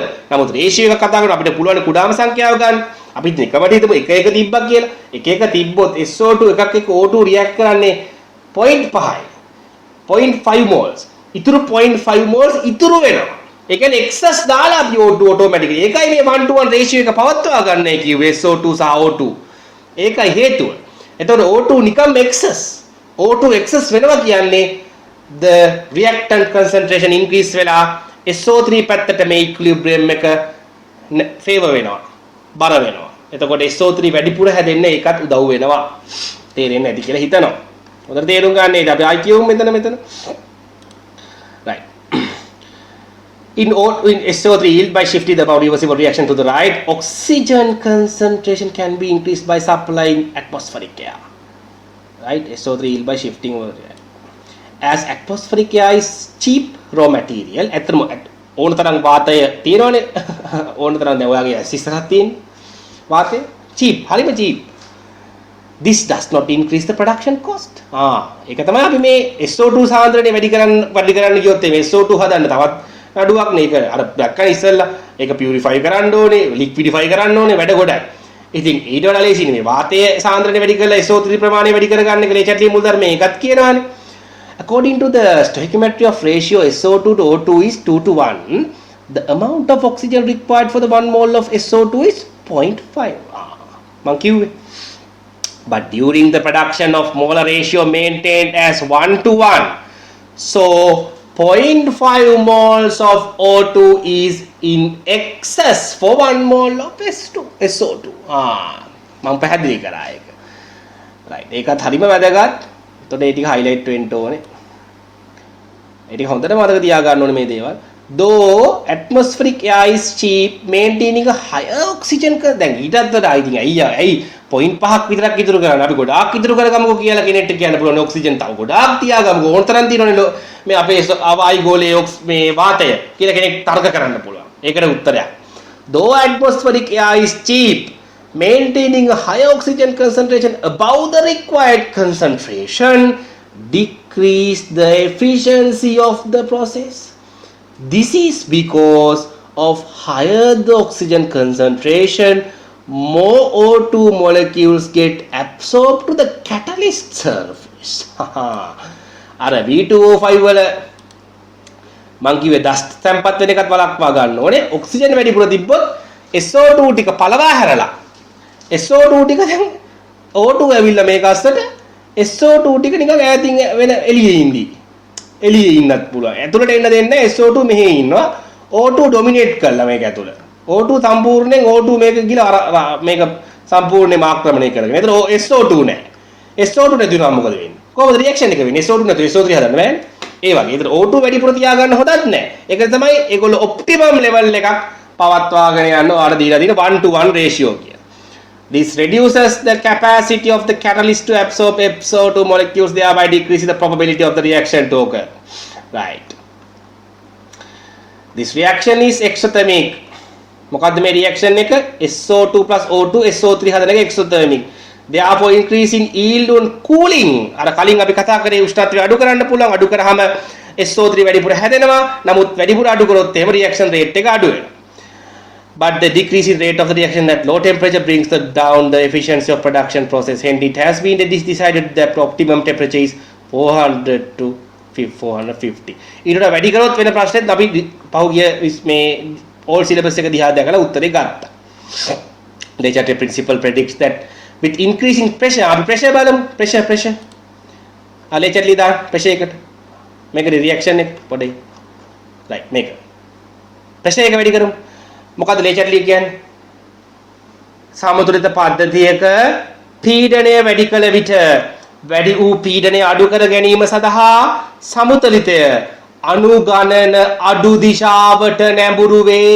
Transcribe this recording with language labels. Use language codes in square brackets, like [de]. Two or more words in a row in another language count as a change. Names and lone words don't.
[si] නමුත් රේෂියෝ එකක් කතා කරනකොට අපිට පුළුවන් කුඩාම සංඛ්‍යාව ගන්න. අපි එකවට හිතමු එක තිබ්බා කියලා. එක තිබ්බොත් SO2 එකක් එක්ක O2 රියැක්ට් කරන්නේ 0.5යි. 0.5 moles. ඉතුරු 0.5 moles ඉතුරු වෙනවා. ඒ කියන්නේ excess දාලා අපි O2 automatically. ඒකයි මේ [en] 1 to 1 ratio [si] එක පවත්වා ගන්නයි කිව්වේ SO2 සහ O2. ඒකයි හේතුව. එතකොට O2 නිකම් excess. O2 excess වෙනවා කියන්නේ [en] the reactant concentration increase [si] වෙලා SO3 පැත්තට මේ equilibrium එක favor වෙනවා. බර වෙනවා. එතකොට SO3 වැඩිපුර හැදෙන්න ඒකත් උදව් වෙනවා. තේරෙන්නේ නැති කියලා හිතනවා. හොඳට තේරුම් ගන්න ඒක අපි ආයි කියමු මෙතන. [en] Right. In SO3 yield by shifting the amount reversible reaction to the right, oxygen concentration can be increased by supplying atmospheric air. Right, SO3 yield by shifting as atmospheric air is cheap raw material. [si] ඇත්තටම ඕන තරම් වාතය තියෙනවනේ. ඕන තරම් දැන් ඔයාගේ ඇසිස්සක් තියෙන වාතය cheap, හරිම cheap. [en] This does not increase the production cost. [si] ඒක තමයි අපි මේ SO2 සාන්ද්‍රණය වැඩි කරන්න ගියොත් මේ SO2 හදන්න තවත් අඩුවක් නේ. ඒක අර දැක්කනේ ඉස්සෙල්ලා ඒක පියුරිෆයි කරන්න ඕනේ, ලික්විඩිෆයි කරන්න ඕනේ වැඩ ගොඩයි. ඉතින් ඊට වඩා ලේසියි මේ වාතයේ සාන්ද්‍රණය වැඩි කරලා SO3 ප්‍රමාණය වැඩි කරගන්න එක ලේචට්ලියේ මුල් ධර්මයේ එකක් කියනවානේ. [en] According to the stoichiometry of ratio SO2 to O2 is 2 to 1, the amount of oxygen required for the 1 mole of SO2 is 0.5. [si] මං කිව්වේ. [en] But during the production of molar ratio maintained as 1 to 1, so 0.5 moles of O2 is in excess for 1 mole of SO2. [si] මම පැහැදිලි කරා ඒක. right. ඒකත් හරිම වැදගත්. එතකොට ඒ ටික highlight වෙන්න ඕනේ. ඒ ටික හොඳට මතක තියාගන්න ඕනේ මේ දේවල්. [en] Though atmospheric air is cheap, maintaining a higher oxygen [si] දැන් ඊටත් වඩා ඉතින් ඇයි 0.5ක් විතරක් ඉතුරු කරන්න. අපි ගොඩාක් ඉතුරු කරගමුකෝ කියලා කෙනෙක්ට කියන්න පුළුවන් ඔක්සිජන් තව ගොඩාක් තියාගමුකෝ. ඕන තරම් තියෙනවනේ මේ අපේ වායු ගෝලයේ මේ වාතය කියලා කෙනෙක් තර්ක කරන්න පුළුවන්. ඒකට උත්තරයක්. [en] Though atmospheric air is cheap, maintaining a high oxygen concentration above the required concentration decrease the efficiency of the process. This is because of higher the oxygen concentration, more O2 molecules get absorbed to the catalyst surface. [si] අර V2O5 වල මං කිව්වේ දස්ත තැම්පත් වෙන එකත් වළක්වා ගන්න ඕනේ. ඔක්සිජන් වැඩිපුර තිබ්බොත් SO2 ටික පළවා හැරලා SO2 ටික දැන් O2 ඇවිල්ලා මේක අස්සට SO2 ටික නිකන් ඈතින් වෙන එළියේ ඉඳී. එළියේ ඉන්නත් පුළුවන්. ඇතුළට එන්න දෙන්නේ SO2 මෙහෙ ඉන්නවා. O2 ඩොමිනේට් කරලා මේක ඇතුළ. O2 සම්පූර්ණයෙන් O2 මේක ගිහලා මේක සම්පූර්ණයෙන්ම ආක්‍රමණය කරගෙන. ඒතර SO2 නෑ. SO2 නැති වුණාම මොකද වෙන්නේ? කොහොමද රියැක්ෂන් එක වෙන්නේ? SO2 නැතු SO3 හදන්න බෑනේ. ඒ වගේ. ඒතර O2 වැඩිපුර තියාගන්න හොඳත් නෑ. ඒක තමයි ඒගොල්ලෝ ඔප්ටිමම් ලෙවල් එකක් පවත්වාගෙන යන්න ඔයාලට දීලා තියෙන [en] 1 to 1 ratio [si] කිය. [en] This reduces the capacity of the catalyst to absorb SO2 molecules, thereby decreasing the probability of the reaction to occur. Right. This reaction is exothermic. [si] මොකද්ද මේ reaction එක? SO2 plus O2 SO3 හදන එක exothermic. [en] Therefore increasing yield on cooling. [si] අර කලින් අපි කතා කරේ උෂ්ණත්වය අඩු කරන්න පුළුවන්. අඩු කරාම SO3 වැඩිපුර හැදෙනවා. නමුත් වැඩිපුර අඩු කරොත් එහෙම [en] reaction rate [si] එක අඩු වෙනවා. [en] But the decreasing rate of the reaction at low temperature brings down the efficiency of production process. Hence, it has been decided that optimum temperature is 400 to 450. [si] ඊට වැඩි කරොත් වෙන ප්‍රශ්නෙත් අපි පහුගිය මේ [en] all syllabus [si] එක දිහා දැකලා උත්තරේ ගත්තා. [en] Leclerc principle predicts that with increasing pressure, [si] අපි pressure බලමු. pressure. Leclerc ලියලා pressure එකට. මේකේ reaction එක පොඩ්ඩයි. right මේක. pressure එක වැඩි කරමු. මොකද ලේචර්ලි කියන්නේ සමතුලිත පද්ධතියක පීඩනය වැඩි කළ විට වැඩි වූ පීඩනය අඩු කර ගැනීම සඳහා සමතුලිතය අණු ගණන අඩු දිශාවට නැඹුරු වේ.